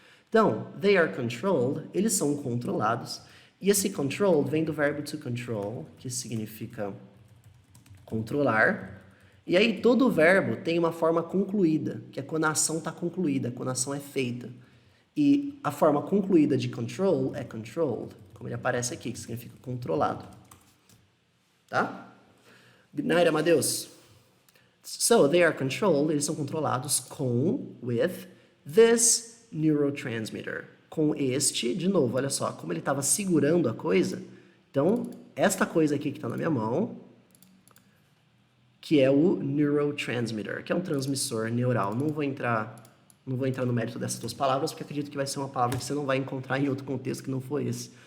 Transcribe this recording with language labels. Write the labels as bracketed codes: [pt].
[pt] Então, [en] they are controlled, [pt] eles são controlados. E esse controlled vem do verbo to control, que significa controlar. E aí todo verbo tem uma forma concluída, que é quando a ação está concluída, quando a ação é feita. E a forma concluída de control é controlled, como ele aparece aqui, que significa controlado. [en] Tá? Good night, Amadeus. So, they are controlled, [pt] eles são controlados [en] with this neurotransmitter. [pt] Com este, de novo, olha só, como ele estava segurando a coisa. Então, esta coisa aqui que está na minha mão, que é o neurotransmitter, que é um transmissor neural. Não vou entrar no mérito dessas duas palavras, porque acredito que vai ser uma palavra que você não vai encontrar em outro contexto que não for esse.